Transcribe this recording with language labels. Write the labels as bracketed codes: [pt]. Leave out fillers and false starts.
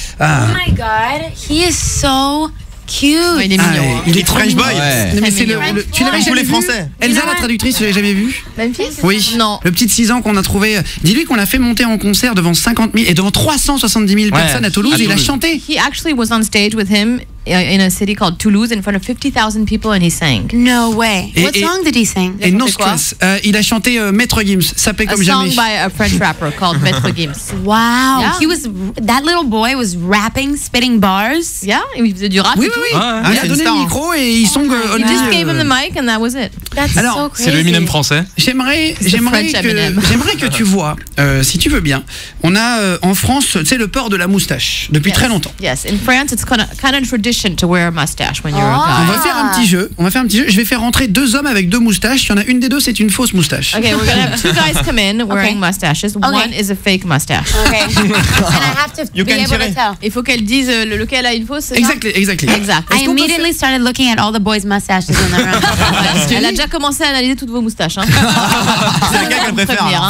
[en] Oh my god, he is so cute. [fr] Ouais, il est mignon. Il est [en] French boy. [fr] Ouais. Tu l'avais jamais vu? Français. Elsa la traductrice, tu l'avais jamais vu? Memphis? Oui. Non. Le petit de 6 ans qu'on a trouvé. Dis-lui qu'on l'a fait monter en concert devant 50 000 et devant 370 000 personnes à Toulouse. Et il a chanté. [en] He actually was on stage with him in a city called Toulouse in front of 50,000 people and he sang. No way. What song did he sing? [fr] Et No Stress. Il a chanté Maître Gims, Sapé comme jamais. [en] A song by a French rapper called Maître Gims. Wow. Yeah. That little boy was rapping, spitting bars. [fr] Yeah, il faisait du rap et tout. Oui. Il a donné le micro et ils sont. [en] He just gave him the mic and that was it. That's so crazy. [fr] C'est le Eminem français. J'aimerais que tu vois, si tu veux bien, on a en France, tu sais, le port de la moustache depuis très longtemps. [en] Yes, in France it's kind of tradition tradition to wear a mustache when you're a guy. [fr] On va faire un petit jeu. Je vais faire rentrer 2 hommes avec 2 moustaches. Il y en a une des 2, c'est une fausse moustache. [en] Okay, we're gonna have 2 guys come in wearing mustaches. One is a fake mustache. Okay. And I have to be able to tell. [fr] Il faut qu'elle dise lequel a une fausse. [en] Exactly. I immediately started looking at all the boys' mustaches in the room. [fr] Elle a déjà commencé à analyser toutes vos moustaches. Hein. C'est un gars qu'elle préfère.